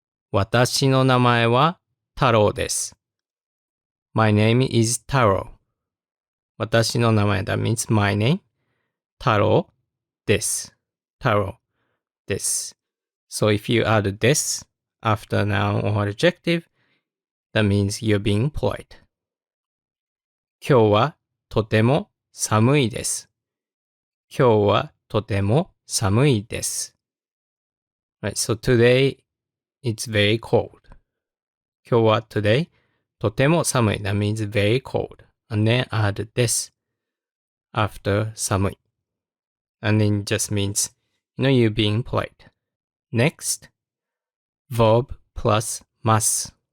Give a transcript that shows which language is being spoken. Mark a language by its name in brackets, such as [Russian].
[Japanese] 私の名前は太郎です。 [English] My name is Taro. [Japanese] 私の名前 [English] that means my name. [Japanese] 太郎です。Taro です。 [English] So if you add des after noun or adjective, that means you're being polite. [Japanese] 今日はとても寒いです。今日はとても寒いです。 [English] Right, so today it's very cold. [Japanese] 今日は [English] today [Japanese] とても寒い [English] that means very cold. And then add des after 寒い. And then just means, you're being polite. Next, verb plus mas.